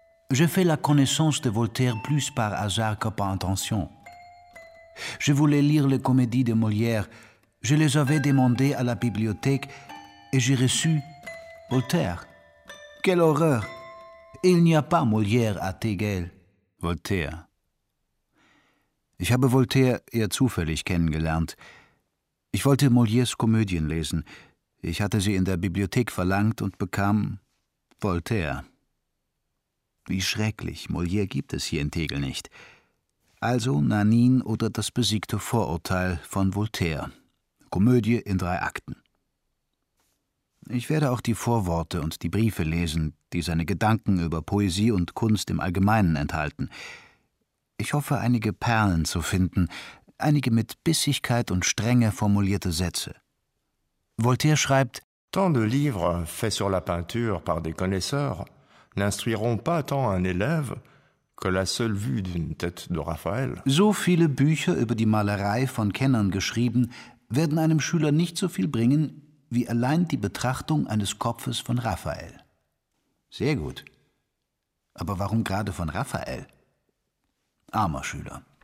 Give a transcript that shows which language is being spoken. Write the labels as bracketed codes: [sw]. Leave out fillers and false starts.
[fr] Je fais la connaissance de Voltaire plus par hasard que par intention. Je voulais lire les comédies de Molière. Je les avais demandées à la bibliothèque et j'ai reçu Voltaire. Quelle horreur! Il n'y a pas Molière à Tegel. Voltaire. [de] Ich habe Voltaire eher zufällig kennengelernt. Ich wollte Molières Komödien lesen. Ich hatte sie in der Bibliothek verlangt und bekam Voltaire. Wie schrecklich, Molière gibt es hier in Tegel nicht. Also Nanin oder das besiegte Vorurteil von Voltaire. Komödie in 3 Akten. Ich werde auch die Vorworte und die Briefe lesen, die seine Gedanken über Poesie und Kunst im Allgemeinen enthalten. Ich hoffe, einige Perlen zu finden, einige mit Bissigkeit und Strenge formulierte Sätze. Voltaire schreibt: [fr] Tant de livres faits sur la peinture par des connaisseurs n'instruiront pas tant un élève que la seule vue d'une tête de Raphaël. [de] So viele Bücher über die Malerei von Kennern geschrieben, werden einem Schüler nicht so viel bringen wie allein die Betrachtung eines Kopfes von Raphael. Sehr gut. Aber warum gerade von Raphael? Armer Schüler.